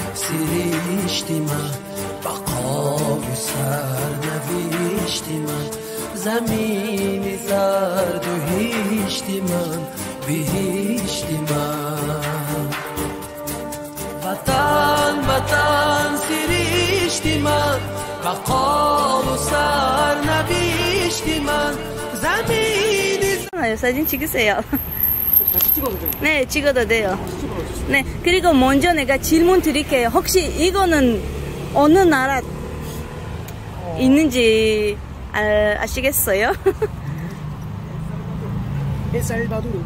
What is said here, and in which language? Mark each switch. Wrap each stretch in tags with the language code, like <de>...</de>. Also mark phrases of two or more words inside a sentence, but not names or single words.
<fa>سرشتی من بقای سرنوشتی من زمین زرد و هیشتی من بهشتی من وطن وطن سرشتی من بقای سرنوشتی من زمین</fa> <ko>사진 찍으세요. 네, 찍어도 돼요. 네, 그리고 먼저 내가 질문 드릴게요. 혹시 이거는 어느 나라 있는지 아시겠어요? 엘살바도르.</ko>